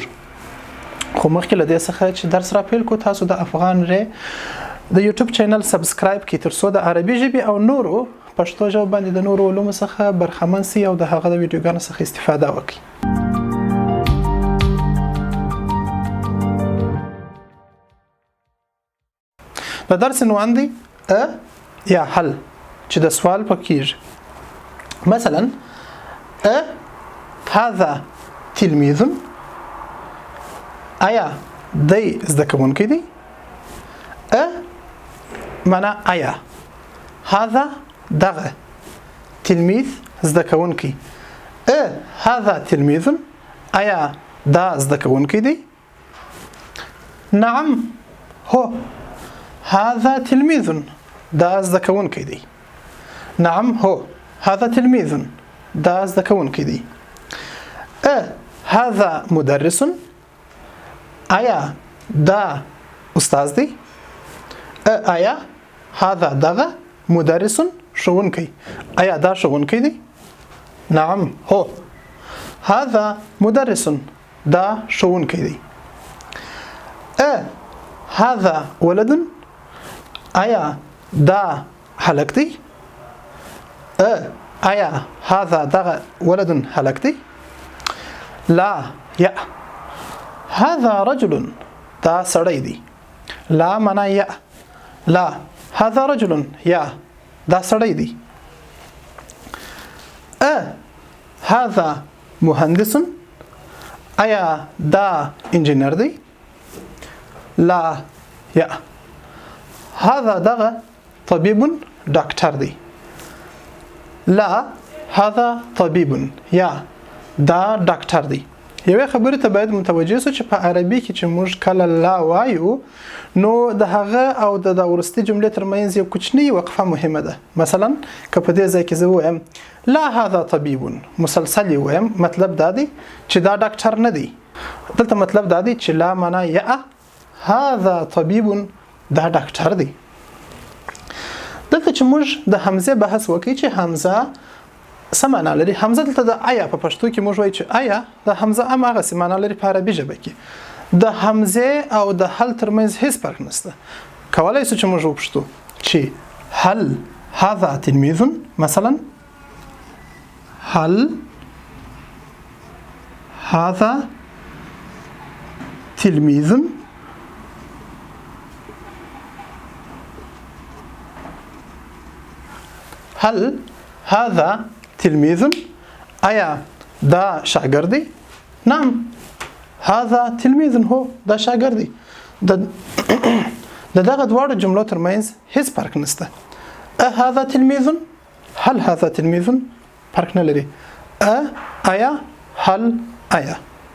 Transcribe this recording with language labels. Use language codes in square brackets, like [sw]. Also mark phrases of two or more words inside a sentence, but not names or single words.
[ps] خو مخکې له دې څخه چې درس راپیل کو، تاسو د افغان ری د یوټیوب چینل سبسکرایب کړئ ترڅو د عربي ژبې او نورو پښتو ژبه باندې د نورو علومو څخه برخمن سئ او د هغه د ویډیوګانو څخه استفاده وکړئ. د درس عنوان دی یا حل چې د سوال پکې. [ar] مثلا هذا تلميذ، [ps] آیا دی زده کوونکی دی. معنا آیا. هذا دغه، تلميذ زده کوونکی. [ar] هذا تلميذ، [ps] آیا دا زده کوونکی دی. [ar] نعم هو، هذا تلميذ، [ps] دا زده کوونکی دی. [ar] نعم هو، هذا تلميذ، [ps] دا زده کوونکی دی. [ar] هذا مدرس، [ps] آیا دا استاد دی. آیا هذا دغه مدرس ښوونکی، آیا دا ښوونکی دی. [ar] نعم هو، هذا مدرس، [ps] دا ښوونکی دی. [ar] هذا ولد، [ps] آیا دا هلک دی. آیا هذا دغه ولد هلک دی. [ar] لا یا هذا رجل، [ps] دا سړی دی. لا معنا یا. [ar] لا هذا رجل، [ps] یا دا سړی دی. [ar] هذا مهندس، [ps] آیا دا انجینر دی. لا یا هذا دغه طبيب، ډاکټر دی. [ar] لا هذا طبيب، [ps] یا دا ډاکټر دی. یوه خبره ته باید متوجه شو چې په عربي کې چې موږ کله لا وایو نو د هغه او د ورستي جملې ترمنځ یو کوچنی وقفه مهمه ده. مثلا که په دې ځای کې زه وایم [ar] لا هذا طبيب [ps] مسلسل وایم، مطلب دا دی چې دا ډاکټر نه دی. دلته مطلب دا دی چې لا معنا یا [ar] هذا طبيب [ps] دا ډاکټر دی. دلته چې موږ د حمزه بحث وکړو چې حمزه څه معنا لري. حمزه دلته د آیا په پښتو کې موږ وایو چې آیا د حمزه هغه څه معنا لري په عربي ژبه کې. د حمزه او د هل ترمنځ هیڅ فرق نشته. کولای شو چې موږ وپوښتو چې [ar] هل هذا تلميذ [ps] مثلا، [ar] هل هذا تلميذ، هل هذا تلميذ، [ps] آیا دا شاګرد دی؟ [ar] نعم هذا تلميذ، هو [ps] دا شاګرد دی. دغه دواړو جملو ترمنځ هیڅ فرق نشته. [ar] هذا تلميذ، هل هذا تلميذ، [ps] فرق نه لري. آیا، هل، آیا.